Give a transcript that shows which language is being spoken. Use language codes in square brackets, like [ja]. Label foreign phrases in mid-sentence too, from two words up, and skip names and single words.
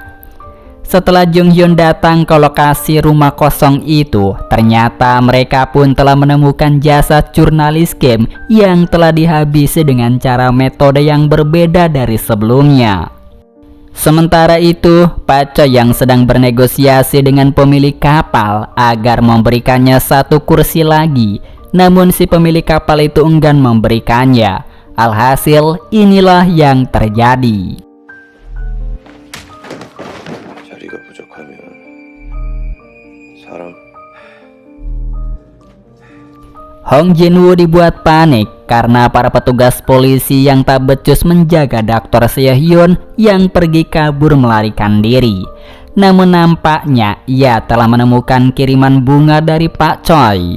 [id] Setelah Jung Hyun datang ke lokasi rumah kosong itu, ternyata mereka pun telah menemukan jasad jurnalis Kim yang telah dihabisi dengan cara metode yang berbeda dari sebelumnya. Sementara itu, Pak Choi yang sedang bernegosiasi dengan pemilik kapal agar memberikannya satu kursi lagi. Namun si pemilik kapal itu enggan memberikannya. Alhasil inilah yang terjadi. [ko] 자리가 부족하면 사람. [id] Hong Jin-woo dibuat panik karena para petugas polisi yang tak becus menjaga Dr. Sehhyun yang pergi kabur melarikan diri. Namun nampaknya ia telah menemukan kiriman bunga dari Pak Choi.